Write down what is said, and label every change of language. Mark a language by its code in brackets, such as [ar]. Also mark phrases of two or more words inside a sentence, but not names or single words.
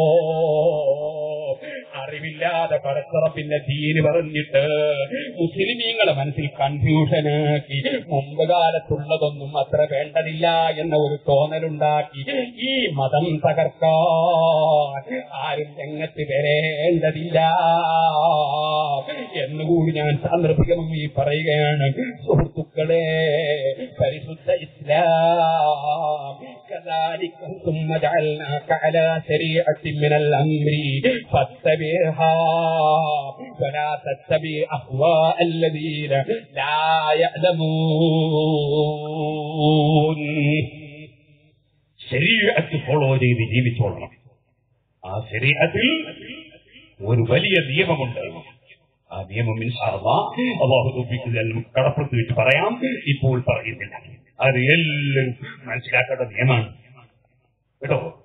[ml] അറിവില്ലാതെ പരസ്പരത്തിന്റെ ദീന് പറഞ്ഞിട്ട് മുസ്ലിമീങ്ങളെ മനസ്സിൽ കൺഫ്യൂഷനാക്കി മുമ്പ് കാലത്തുള്ളതൊന്നും അത്ര വേണ്ടതില്ല എന്ന ഒരു തോന്നലുണ്ടാക്കി ഈ മതം തകർക്കാൻ ആരും രംഗത്ത് വരേണ്ടതില്ല എന്നുകൂടി ഞാൻ സാന്ദർഭികമായി പറയുകയാണ്. സുഹൃത്തുക്കളെ, പരിശുദ്ധ ഇസ്ലാം [ar] كذلك ثم جعلناك على شريعة من الأمر فاتبعها ولا تتبع أهواء الذين لا يعلمون. [ml] ശരീഅത്ത് ഫോളോ ചെയ്ത് ജീവിച്ചോളണം. ആ ശരീഅത്തിൽ ഒരു വലിയ നിയമമുണ്ട്. ആ നിയമം [ar] إن شاء الله [ml] അല്ലാഹു തൗഫീഖ് കടപ്പുറത്ത് വെച്ച് പറയാം, ഇപ്പോൾ പറയുന്നില്ല. അത് എല്ലാവരും മനസ്സിലാക്കേണ്ട നിയമമാണ് കേട്ടോ.